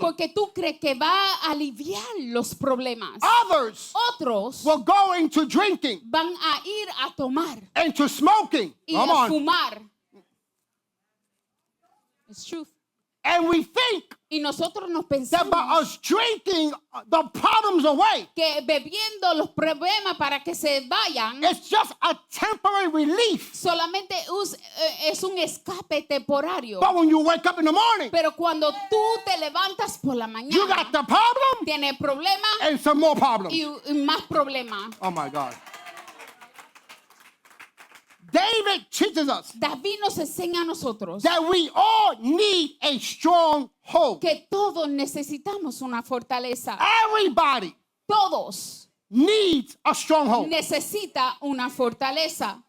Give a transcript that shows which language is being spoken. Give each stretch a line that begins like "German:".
Spanish: porque tú crees que va a aliviar los problemas.
English: Others
Spanish: Otros
English: will go into drinking,
Spanish: van a ir a tomar
English: into smoking.
Spanish: y
English: Come
Spanish: a
English: on.
Spanish: fumar.
English: It's true. And we think
Spanish: Y nosotros nos
English: that by
Spanish: pensamos
English: us drinking the problems away,
Spanish: que bebiendo los problemas para que se vayan
English: it's just a temporary relief.
Spanish: solamente es un escape temporario.
English: But when you wake up in the morning,
Spanish: Pero cuando tú te levantas por la
English: you got
Spanish: mañana,
English: the problem
Spanish: tienes problemas
English: and some more problems.
Spanish: y más problemas.
English: Oh my God. David teaches us
Spanish: David nos enseña a nosotros
English: that we all need a strong hold.
Spanish: que todos necesitamos una fortaleza.
English: Everybody
Spanish: Todos
English: needs a stronghold.
Spanish: necesita una fortaleza.